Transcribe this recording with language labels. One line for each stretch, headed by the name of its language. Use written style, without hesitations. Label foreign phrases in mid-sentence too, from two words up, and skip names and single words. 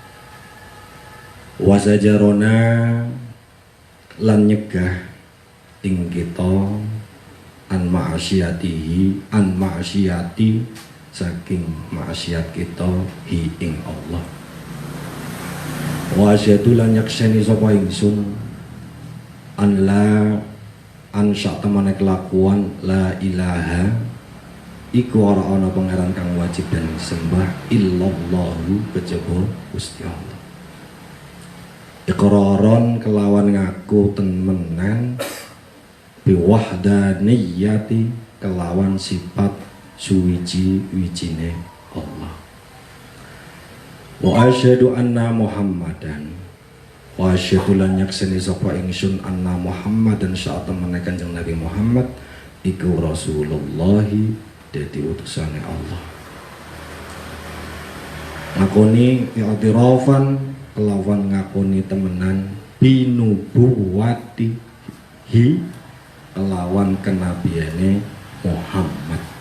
Javanese: wasajarona lan nyegah ing kita
Arabic: an ma'asyatihi an ma'asyati
Javanese: saking maksiat kita ing Allah
Arabic: wa asyhadu
Javanese: lan yakseni sapa ingsun
Arabic: an la an
Javanese: sak temene kelakuan
Arabic: la ilaha
Javanese: iku ora ana pangeran kang wajib dan disembah illallahu kejaba Gusti Allah. Iqraron kelawan ngaku temenan biwahdaniyati kelawan sifat suwiji-wijine Allah.
Arabic: Wa asyhadu anna Muhammadan wa asyhadu
Javanese: lan yakseni sapa ingsun
Arabic: anna Muhammadan
Javanese: sak temene Kanjeng Nabi Muhammad iku Rasulullah dadi utusane Allah. Ngakoni i'tirafan kelawan ngakoni temenan binubuwati kelawan kenabiane Muhammad.